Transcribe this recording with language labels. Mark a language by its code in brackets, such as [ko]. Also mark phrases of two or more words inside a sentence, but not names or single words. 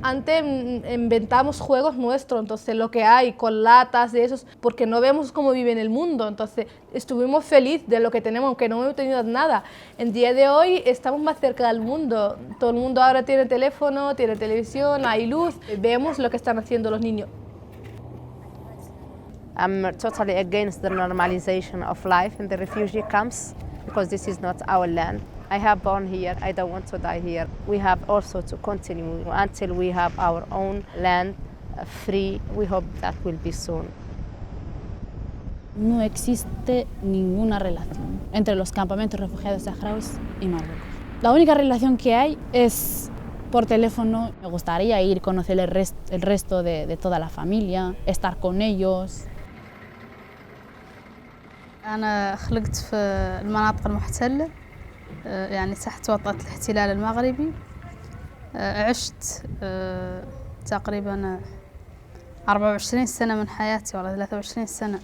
[es] Antes inventamos juegos nuestros, entonces lo que hay con latas de esos, porque no vemos cómo vive en el mundo. Entonces estuvimos felices de lo que tenemos, aunque no hemos tenido nada. En día de hoy estamos más cerca del mundo. Todo el mundo ahora tiene teléfono, tiene televisión, hay luz. Vemos lo que están haciendo los niños. [en] I'm totally against the normalization of life in the refugee camps. because this is not our land. I have born here, I don't want to die here. We have also to continue until we have our own land free. We hope that will be soon. [es] No existe ninguna relación entre los campamentos refugiados saharauis y Marruecos. La única relación que hay es por teléfono. Me gustaría ir, conocer el resto de toda la familia, estar con ellos. [ar] أنا خلقت في المناطق المحتلة يعني تحت وطأة الاحتلال المغربي. عشت تقريبا 24 سنة من حياتي ولا 23 سنة.